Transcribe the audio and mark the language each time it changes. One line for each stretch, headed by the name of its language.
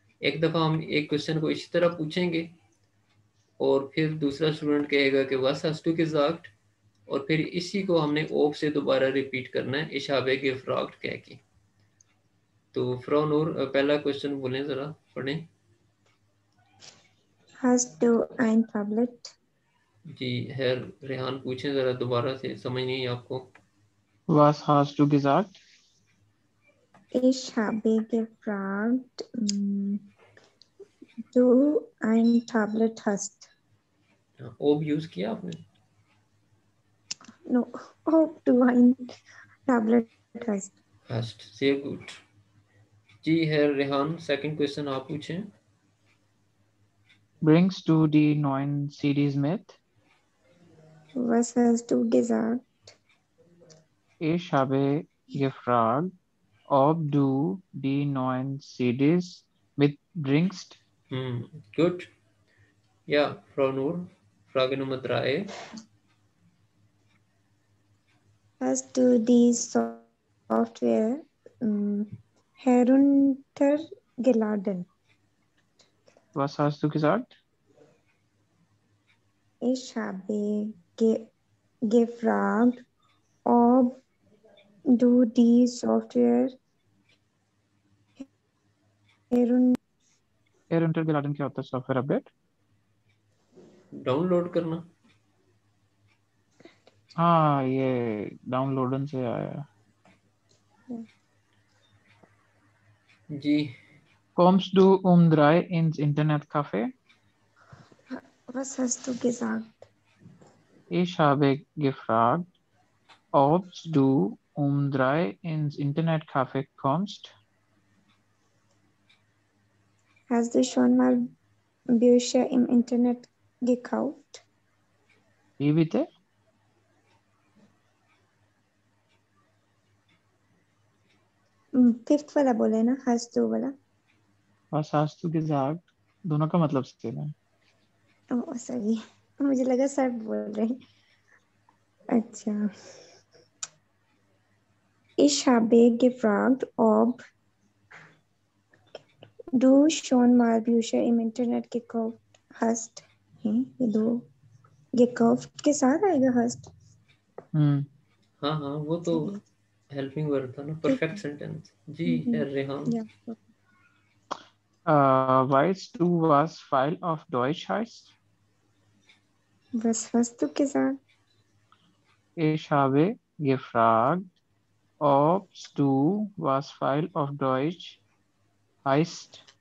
Hindi: एक दफ़ा हम एक क्वेश्चन को इसी तरह पूछेंगे और फिर दूसरा स्टूडेंट कहेगा कि वस
German: hast du gesagt,
Hindi: और फिर इसी को हमने ओप से दोबारा रिपीट करना है, इशाबे के फ्रॉक्ट कह के। तो फ्रॉ नूर, पहला क्वेश्चन बोलें, ज़रा पढ़ें।
German: Hast du ein Tablet?
Hindi: जी है, रेहान पूछें ज़रा दोबारा से, समझ नहीं आपको।
German: Was hast du gesagt? Ich habe gefragt, du ein Tablet hast.
Hindi: ओब यूज़ किया आपने।
German: No, ob du ein Tablet hast.
Hindi: First से गुड। जी है रेहान, सेकंड क्वेश्चन आप पूछें।
German: Bringst du die neuen CDs mit? Was hast du gesagt? Ich habe gefragt, ob du die neuen CDs mitbringst.
Hindi: Good. या fro Noor, फ्रागे number 3।
German: Hast du die Software heruntergeladen? Was hast du gesagt? Ich habe gefragt, ob du die Software herunter
Hindi: Heruntergeladen क्या होता है, software update. Download करना। हाँ, ये डाउनलोडन से आया है। जी।
German: Kommst du um 3 ins Internetcafé? Was hast du gesagt? Ich habe gefragt, ob du um 3 ins Internetcafé kommst. Hast du schon mal Bücher im Internet gekauft? Wie bitte?
Hindi: Fifth वाला बोले ना, hast du वाला। Was hast du gesagt? दोनों का मतलब same है। Oh sorry, मुझे लगा सर बोल रहे हैं। अच्छा,
German: Ich habe gefragt, ob du schon mal Bücher im Internet gekauft hast.
Hindi: ये दो gekauft के साथ आएगा hast. हाँ हाँ, वो तो हेल्पिंग वर्ब था ना, परफेक्ट सेंटेंस। जी है Rehan.
English: Yeah.
German: Weißt du, was Pfeil auf Deutsch heißt? Was hast du gesagt? Ich habe gefragt, ob du, was Pfeil auf Deutsch heißt.